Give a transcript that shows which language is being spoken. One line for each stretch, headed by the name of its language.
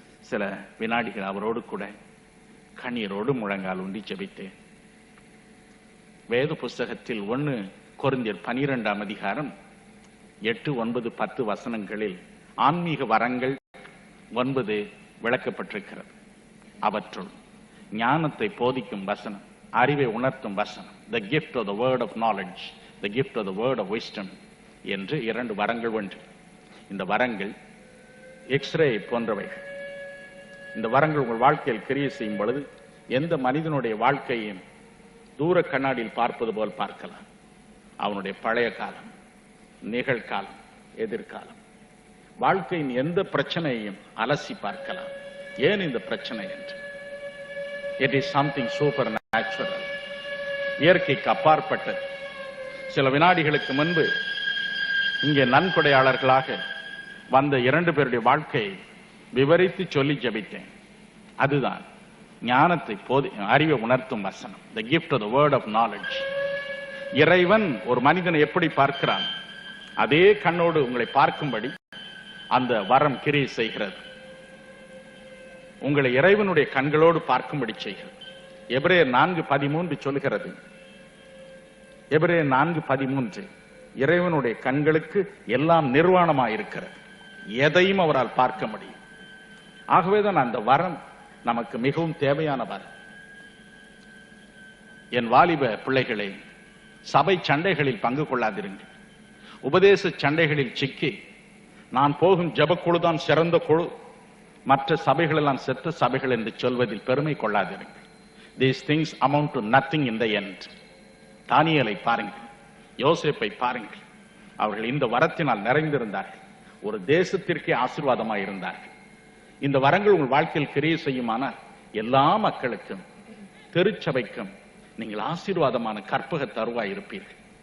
Tamil: சில வினாடிகள் அவரோடு கூட கண்ணீரோடு முழங்கால் உண்டி ஜெபித்தேன். வேத புஸ்தகத்தில் 1 கொரிந்தியர் 12ஆம் அதிகாரம் 8, 9, 10 வசனங்களில் ஆன்மீக வரங்கள் 9 விளக்கப்பட்டிருக்கிறது. அவற்றுள் ஞானத்தை போதிக்கும் வசனம், அறிவை உணர்த்தும் வசனம்,
English: the gift of the word of knowledge, the gift of the word of wisdom
Tamil: என்று 2 வரங்கள் உண்டு. இந்த வரங்கள் எக்ஸ்ரே போன்றவைகள். இந்த வரங்கள் உங்கள் வாழ்க்கையில் கிரியை செய்யும் பொழுது எந்த மனிதனுடைய வாழ்க்கையும் தூர கண்ணாடியில் பார்ப்பது போல் பார்க்கலாம். அவனுடைய பழைய காலம், நிகழ்காலம், எதிர்காலம், வாழ்க்கையின் எந்த பிரச்சனையையும் அலசி பார்க்கலாம். ஏன் இந்த பிரச்சனை என்று.
English: it is something supernatural,
Tamil: இயற்கைக்கு அப்பாற்பட்டது. சில வினாடிகளுக்கு முன்பு இங்கே நன்கொடையாளர்களாக வந்த 2 பேருடைய வாழ்க்கையை விவரித்து சொல்லி ஜெபித்தேன். அதுதான் ஞானத்தை அறிவை உணர்த்தும் வசனம்,
English: the gift of the word of knowledge.
Tamil: இறைவன் ஒரு மனிதனை எப்படி பார்க்கிறான், அதே கண்ணோடு உங்களை பார்க்கும்படி அந்த வரம் கிரியை செய்கிறது. உங்களை இறைவனுடைய கண்களோடு பார்க்கும்படி செய்கிறது. எபிரேயர் 4:13 சொல்கிறது. எபிரேயர் 4:13, இறைவனுடைய கண்களுக்கு எல்லாம் நிர்வாணமாயிருக்கிறது, எதையும் அவரால் பார்க்க முடியும். ஆகவேதான் அந்த வரம் நமக்கு மிகவும் தேவையான வரம். என் வாலிப பிள்ளைகளே, சபை சண்டைகளில் பங்கு கொள்ளாதிருங்கள். உபதேச சண்டைகளில் சிக்கி நான் போகும் ஜெபக்குழுதான் சிறந்த குழு, மற்ற சபைகள் எல்லாம் செத்த சபைகள் என்று சொல்வதில் பெருமை கொள்ளாதிருங்கள்.
English: These things amount to nothing in the end.
Tamil: தானியேலை பாருங்கள், யோசேப்பை பாருங்கள். அவர்கள் இந்த வரத்தினால் நிறைந்திருந்தார்கள், ஒரு தேசத்திற்கே ஆசீர்வாதமாக இருந்தார்கள். இந்த வரங்கள் உங்கள் வாழ்க்கையில் கிரியை செய்யுமானால் எல்லா மக்களுக்கும், திருச்சபைக்கும் நீங்கள் ஆசீர்வாதமான கற்பக தருவாய் இருப்பீர்கள்.